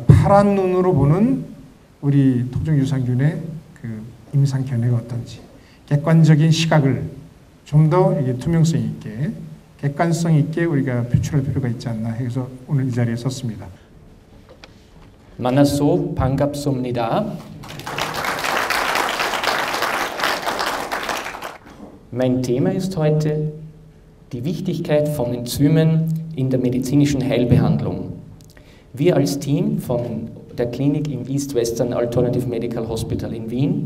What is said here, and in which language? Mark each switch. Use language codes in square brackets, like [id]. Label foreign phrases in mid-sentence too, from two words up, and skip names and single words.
[ko] 파란 눈으로 보는 우리 토종 유산균의 그 임상 견해가 어떤지 객관적인 시각을 좀 더 투명성 있게 객관성 있게 우리가 표출할 필요가 있지 않나 해서 오늘 이 자리에 섰습니다. 만나서 반갑습니다. [de] Mein Thema ist heute die Wichtigkeit von Enzymen in der medizinischen Heilbehandlung. Wir als Team von der Klinik im East Western Alternative Medical Hospital in Wien.